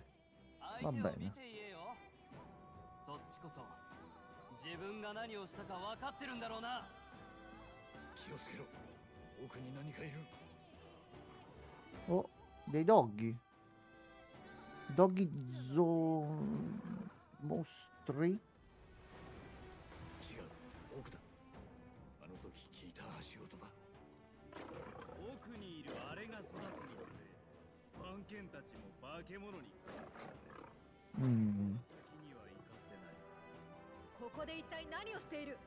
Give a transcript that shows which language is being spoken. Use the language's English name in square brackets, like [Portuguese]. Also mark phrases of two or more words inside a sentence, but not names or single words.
[Japanese] 相手を見 [Italian] bene. [Japanese] て言えよ。そっちこそ自分が何をしたか分かってるんだろうな。気をつけろ。奥に何かいる。 [Italian] Oh, dei doggy. Doggy mostri. [Japanese] 違う。奥だ。あの時聞いた足音だ。奥にいるあれが育つにつれ、番犬たちも化け物に。 Mm. 先には行かせない。ここで一体何をしている？